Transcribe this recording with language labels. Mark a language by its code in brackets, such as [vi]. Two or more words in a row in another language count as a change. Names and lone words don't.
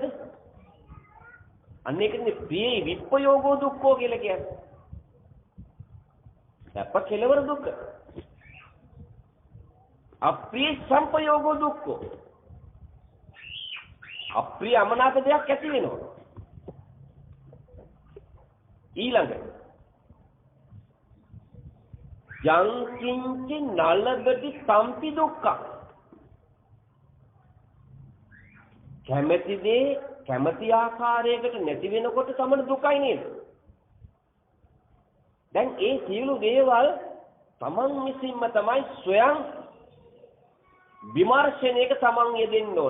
[si] අන්න ඒකනේ [pi] ප්‍රිය විප්පයෝගෝ දුක්ඛෝ [si] කියලා කියන්නේ. සැප කෙලවර දුක. [pi] අප්‍රිය සංපයෝගෝ දුක්ඛෝ. [si] අප්‍රිය අමනාප දෙයක් ඇති වෙනවා. [pi] ඊළඟ යං කිංච නලබති සම්පි දුක්ඛ. [si] කැමැති දේ කැමැති ආකාරයකට නැති වෙනකොට තමයි දුකයි නේද? දැන් ඒ සියලු දේවල් තමන් විසින්ම තමයි ස්වයං විමර්ශනයක තමන් යෙදෙන්න ඕන.